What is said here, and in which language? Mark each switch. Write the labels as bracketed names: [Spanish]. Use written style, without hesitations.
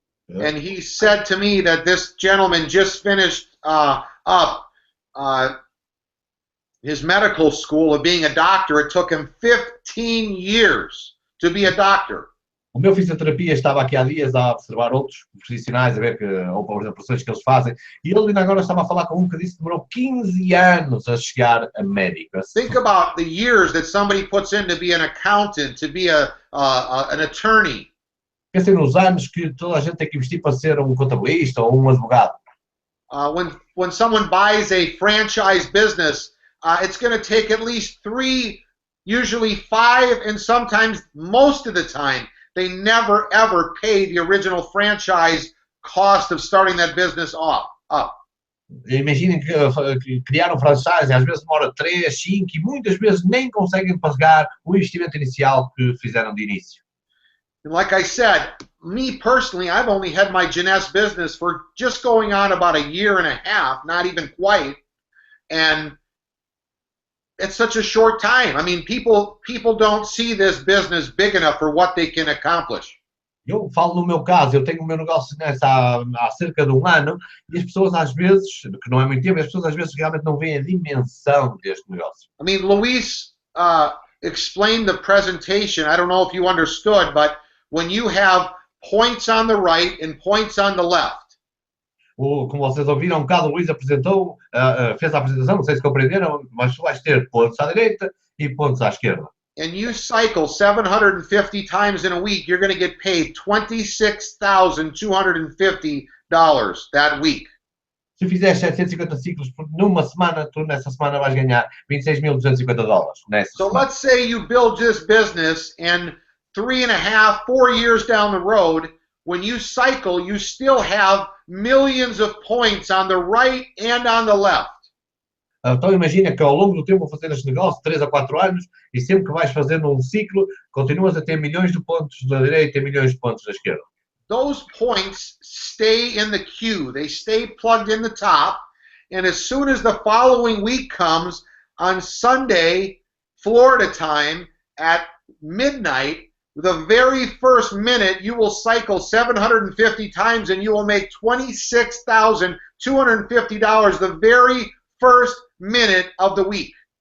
[English] and he said to me that this gentleman just finished up his medical school of being a doctor. It took him 15 years to be a doctor. [Portuguese] O meu fisioterapia estava aqui há dias a observar outros profissionais, a ver as operações que eles fazem, e ele ainda agora estava a falar com um que disse que demorou 15 anos a chegar a médico. [English] Think about the years that somebody puts in to be an accountant, to be an attorney. [Portuguese] Pensem nos anos que toda a gente tem que investir para ser um contabilista ou um advogado. [English] When someone buys a franchise business, it's going to take at least 3, usually 5, and sometimes most of the time, they never ever pay the original franchise cost of starting that business up. [Portuguese] Imaginem que criar um franchise às vezes demora 3, 5 e muitas vezes nem conseguem pagar o investimento inicial que fizeram de início. [English] And like I said, me personally, I've only had my Jeunesse business for just going on about a year and a half, not even quite, and it's such a short time. I mean, people don't see this business big enough for what they can accomplish. [Portuguese] Eu falo no meu caso, eu tenho o meu negócio há cerca de um ano e as pessoas às vezes, que não é muito tempo, as pessoas às vezes realmente não veem a dimensão deste negócio. [English] I mean, Luis explained the presentation. I don't know if you understood, but when you have points on the right and points on the left. [Portuguese] como vocês ouviram, um bocado o Luís apresentou, fez a apresentação, não sei se compreenderam, mas vais ter pontos à direita e pontos à esquerda. [English] And you cycle 750 times in a week, you're going to get paid $26,250 that week. [Portuguese] Se fizeres 750 ciclos numa semana, tu nessa semana vais ganhar $26.250 nessa [English] So [Portuguese] semana. [English] let's say you build this business and 3.5, 4 years down the road, when you cycle, you still have millions of points on the right and on the left. [Portuguese] Então imagina que ao longo do tempo vou fazer este negócio, 3 a 4 anos, e sempre que vais fazendo um ciclo, continuas a ter milhões de pontos da direita e milhões de pontos da esquerda. [English] Those points stay in the queue. They stay plugged in the top. And as soon as the following week comes, on Sunday, Florida time, at midnight, the very first minute, you will cycle 750 times and you will make $26,250 the very first minute of the week.